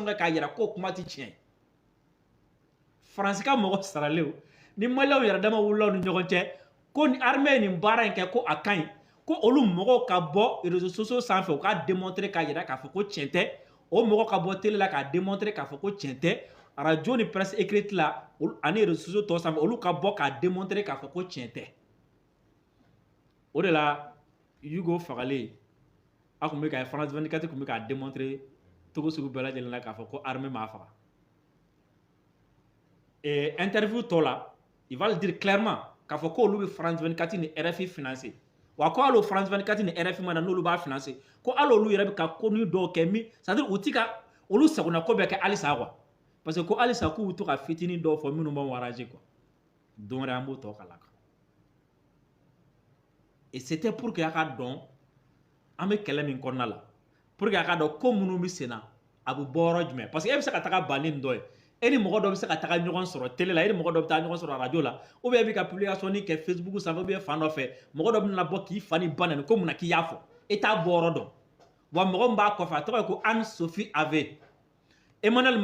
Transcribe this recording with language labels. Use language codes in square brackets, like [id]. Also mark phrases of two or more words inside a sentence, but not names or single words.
[bm] kɛ k'a yira ko kuma ti tiɲɛ Faransi ka mɔgɔ saralen ni Maliens yɛrɛ dama wulila ni ɲɔgɔn cɛ ko ni armée ye nin baara in kɛ ko a kaɲi ko olu mɔgɔw ka bɔ [fr] réseaux sociaux [bm] sanfɛ u ka démontrer k'a yira k'a fɔ ko tiɲɛ tɛ o mɔgɔ ka bɔ télé la k'a démontrer k'a fɔ ko tiɲɛ tɛ radio ni [fr] presse écrite [bm] la ani [fr] réseaux sociaux [bm] tɔ sanfɛ olu ka bɔ k'a démontrer k'a fɔ ko tiɲɛ tɛ o de la Hugo fagalen a tun bɛ ka France 24 tun bɛ k'a démontrer togo sugu bɛɛ lajɛlen na k'a fɔ ko armée m'a faga et interview tɔ la [fr] il va le dire clairement [bm] k'a fɔ ko olu bɛ France 24 ni RFI financer wa ko hali France 24 ni RFI mana n'olu b'a financer ko hali olu yɛrɛ bɛ ka ko ni dɔw kɛ min [fr] c'est à dire [bm] u ti ka olu sagona ko bɛ kɛ halisa [fr] quoi parce que [bm] ko halisa k'u bɛ to ka fitinin dɔw fɔ minnu b'anw [fr] enrager quoi [bm] don wɛrɛ an b'o tɔ kala kan [fr] et c'était pour que [bm] a ka dɔn an bɛ kɛlɛ min kɔnɔna la [fr] pour que [bm] a ka dɔn ko minnu bɛ sen na a bɛ bɔ yɔrɔ jumɛn [fr] parce que [bm] e bɛ se ka taga ban ni nin dɔ ye e ni mɔgɔ dɔ bɛ se ka taga ɲɔgɔn sɔrɔ télé la e ni mɔgɔ dɔ bɛ taa ɲɔgɔn sɔrɔ radio la [fr] ou bien [bm] e bɛ ka publication kɛ Facebook sanfɛ [fr] ou bien [bm] fan dɔ fɛ mɔgɔ dɔ bɛ na bɔ k'i fa ni ba nani ko mun na k'i y'a fɔ e t'a bɔ yɔrɔ dɔn wa mɔgɔ min b'a kɔfɛ a tɔgɔ ye ko Anne-Sophie Ave Emmanuel